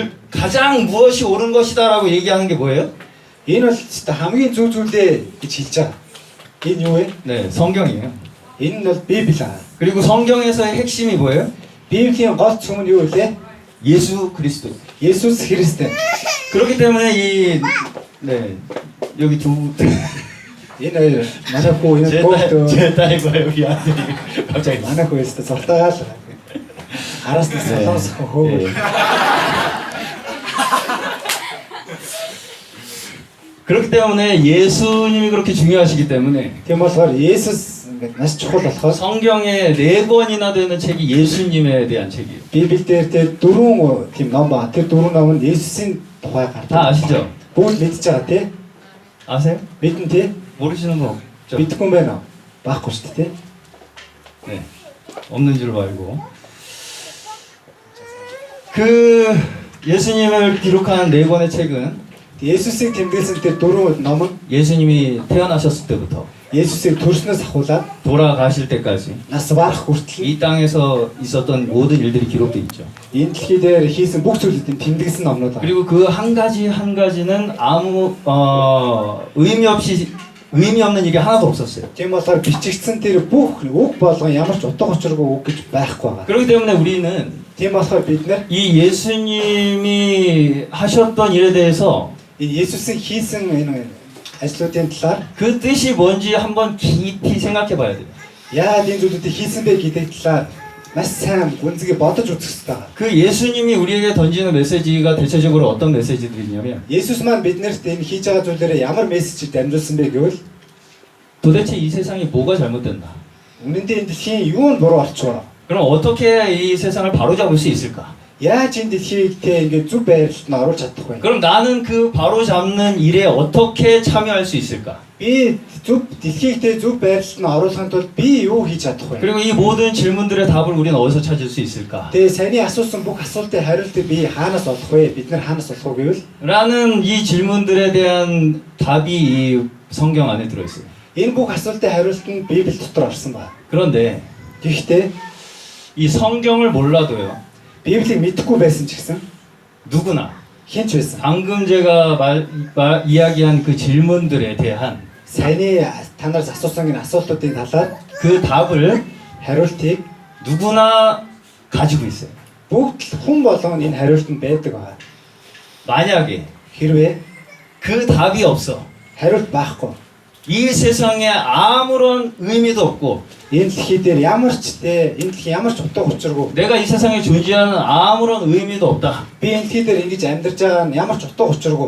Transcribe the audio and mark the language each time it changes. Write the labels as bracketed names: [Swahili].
[Korean] 가장 무엇이 옳은 것이다라고 얘기하는 게 뭐예요? [Mongolian] Энэ бол хамгийн зөв зүйлээ гэж хэлж байгаа. Энэ юу вэ? [Korean] 네, 성경이에요. [Mongolian] Энэ нь бол Библи аа. [Korean] 그리고 성경에서의 핵심이 뭐예요? [Mongolian] Библийн гол цөм нь юу вэ? [Korean] 예수 그리스도. [Mongolian] Есүс Христос. [Korean] 그렇기 때문에 네, 여기 두 [Mongolian] Энэ хоёр манай хүү энэ бүгд [Korean] 제 딸과 여기 아들이 갑자기 [Mongolian] манай хүү өстө зуртаагаал. Араас нь солоос хөөгөл. [Korean] 그렇기 때문에 예수님이 그렇게 중요하시기 때문에 [Mongolian] Тийм болохоор Есүс ингээд маш чухал болохоор [Korean] 성경에 4권이나 되는 책이 예수님에 대한 책이에요. [Mongolian] Библиэлд тэр дөрвөн тийм ном ба. Тэр дөрвөн ном нь Есүсийн тухай [Korean] 다 [Mongolian] гардаг. [Korean] 아시죠? [Mongolian] Бүгд мэдж байгаа тий. [Korean] 아세요? [Mongolian] Мэдэн тий. [Korean] 모르시는 거 없죠? [Mongolian] Мэдхгүй байна уу? Баахгүй шүү дээ тий. [Korean] 네, 없는 줄 알고. 그 예수님을 기록한 4권의 책은 [Mongolian] Есүсийг тэмдэглэсэн тэр дөрвөн ном нь [Korean] 예수님이 태어나셨을 때부터 [Mongolian] Есүсийг төрснөөс ахуулаад [Korean] 돌아가실 때까지 [Mongolian] нас барах хүртэл [Korean] 이 땅에서 있었던 모든 일들이 기록되어 있죠. [Mongolian] энэ дэлхий дээр хийсэн бүх зүйлүүдийн тэмдэглэсэн номнууд байна. [Korean] 그리고 그 한 가지 한 가지는 아무 의미 없는 일이 하나도 없었어요. [Mongolian] Тийм болохоор бичигдсэн тэр бүх үг болгон ямар ч утга учиргүй үг гэж байхгүй байгаа. [Korean] 그렇기 때문에 우리는 [Mongolian] Тийм болохоор бид нэр [Korean] 이 예수님이 하셨던 일에 대해서 [Mongolian] энэ Есүсийн хийсэн энэ ажлуудын талаар [Korean] 그 뜻이 뭔지 한번 깊이 생각해 봐야 돼요. [Mongolian] яагаад энэ зүйлүүдийг хийсэн бэ гэдэг талаар маш сайн үнзгээ бодож үзэх хэрэгтэй. [Korean] 그 예수님이 우리에게 던지는 메시지가 대체적으로 어떤 메시지들이냐면 [Mongolian] Есүс маань биднэрт энэ хийж байгаа зүйлээрээ ямар мессежийг дамжуулсан бэ гэвэл [Korean] 도대체 이 세상이 뭐가 잘못됐나? [Mongolian] үнэндээ энэ дэлхийн юу нь буруу болчихоо. [Korean] 그럼 어떻게 이 세상을 바로잡을 수 있을까? [Mongolian] Яаж энэ дэлхийг те ингээд зөв байрлалд нь оруулж чадах вэ? [Korean] 그럼 나는 그 바로잡는 일에 어떻게 참여할 수 있을까? [Mongolian] Би зөв дэлхийг те зөв байрлалд нь оруулахын тулд би юу хийж чадах вэ? [Korean] 그리고 이 모든 질문들의 답을 우리는 어디서 찾을 수 있을까? [Mongolian] Тэгээ саний асуусан бүх асуултын хариултыг би хаанаас олох вэ? Бид нар хаанаас олох вэ гэвэл [Korean] 라는 이 질문들에 대한 답이 이 성경 안에 들어있어요. [Mongolian] энэ бүх асуултын хариулт нь Библи дотор орсон байна. [Korean] 그런데 [Mongolian] Гэхдээ [Korean] 이 성경을 몰라도요. [Mongolian] Библийг мэдэхгүй байсан ч гэсэн [Korean] 누구나 [Mongolian] хэн ч байсан. [Korean] 방금 제가 이야기한 그 질문들에 대한 [Mongolian] Саний танаас асуусан энэ асуултуудын талаар [Korean] 그 답을 [Mongolian] хариултыг [Korean] 누구나 가지고 있어요. [Mongolian] бүгд хүн болгон энэ хариултанд байдаг байна. [Korean] 만약에 [Mongolian] Хэрвээ [Korean] 그 답이 없어. [Mongolian] хариулт байхгүй [Korean] 이 세상에 아무런 의미도 없고 [Mongolian] энэ дэлхий дээр ямар ч те энэ дэлхий ямар ч утга учиргүй [Korean] 내가 이 세상에 존재하는 아무런 의미도 없다. [Mongolian] би энэ дэлхий дээр ингэж амьдарч байгаа нь ямар ч утга учиргүй